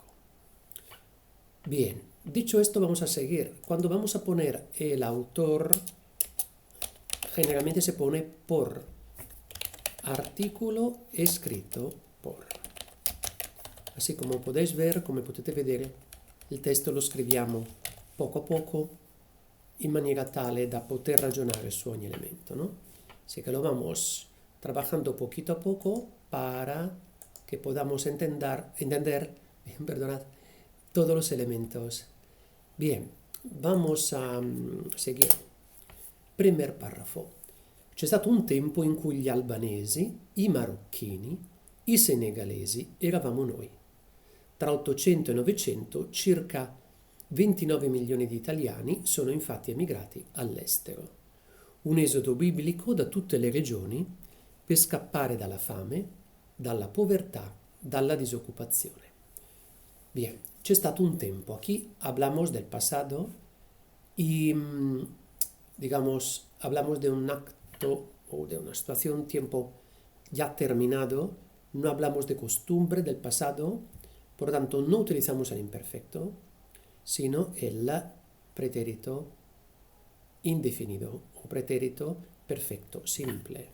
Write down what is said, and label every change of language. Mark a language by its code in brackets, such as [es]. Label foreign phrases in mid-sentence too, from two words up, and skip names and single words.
[es] Bien, dicho esto, vamos a seguir. Cuando vamos a poner el autor, generalmente se pone por, artículo escrito por. Así come podéis ver, [it] come potete vedere, il testo lo scriviamo poco a poco in maniera tale da poter ragionare su ogni elemento, [es] ¿no? Así que lo vamos trabajando poquito a poco para que podamos entender perdonad, todos los elementos. Bien, vamos a seguire. Primer paragrafo. [it] C'è stato un tempo in cui gli albanesi, i marocchini, i senegalesi eravamo noi. Tra 800 e 900 circa 29 milioni di italiani sono infatti emigrati all'estero. Un esodo biblico da tutte le regioni per scappare dalla fame, dalla povertà, dalla disoccupazione. Bien, c'è stato un tempo. [es] Aquí hablamos del pasado y, digamos, hablamos de un acto o de una situación, tiempo ya terminado. No hablamos de costumbre del pasado, por lo tanto no utilizamos el imperfecto, sino el pretérito indefinido o pretérito perfecto simple.